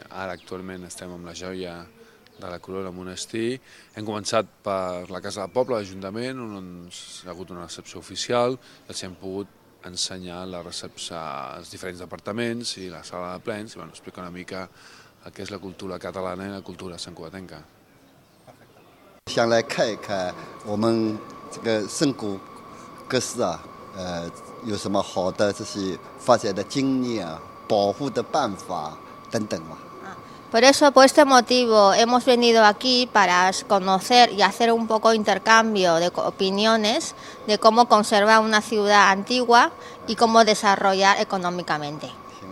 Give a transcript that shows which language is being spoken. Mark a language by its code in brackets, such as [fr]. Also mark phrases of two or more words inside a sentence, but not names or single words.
[ca] Ara actualment estem amb la joia de la corona al monestir. Hem començat per la Casa del Poble, l'Ajuntament, on ha hagut una recepció oficial, i els hem pogut ensenyar els diferents departaments i la sala de plens, i explicar una mica el que és la cultura catalana i la cultura santcugatenca. [zh] 想来看一看我们这个圣谷各市有什么好的这些发展的经验、保护的办法等等嘛。 [es] Por eso, por este motivo, hemos venido aquí para conocer y hacer un poco intercambio de opiniones de cómo conservar una ciudad antigua y cómo desarrollar económicamente.